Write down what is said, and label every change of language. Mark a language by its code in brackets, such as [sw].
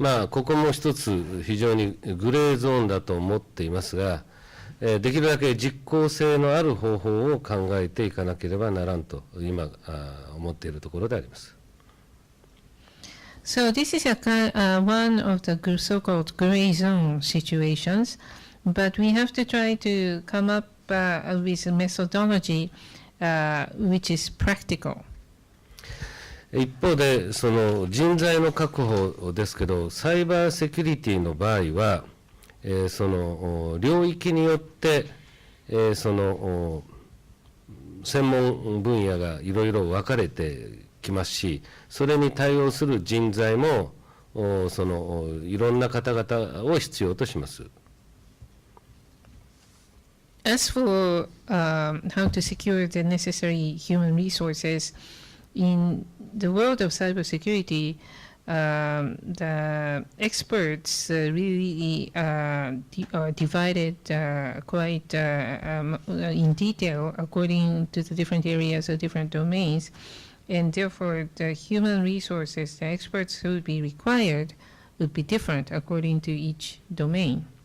[ja] ここも一つ非常にグレーゾーンだと思っていますが、できるだけ実効性のある方法を考えていかなければならんと今思っているところであります。 [en] So this is one of the so-called gray zone situations, but we have to try to come up with a methodology which is practical. [ja] 一方でその人材の確保ですけど、サイバーセキュリティの場合は、その領域によって、その専門分野がいろいろ分かれてきますし、それに対応する人材もそのいろんな方々を必要とします。 [en] As for how to secure the necessary human resources in the world of cybersecurity, the experts really are divided quite in detail according to the different areas or different domains, and therefore the human resources, the experts who would be required would be different according to each domain.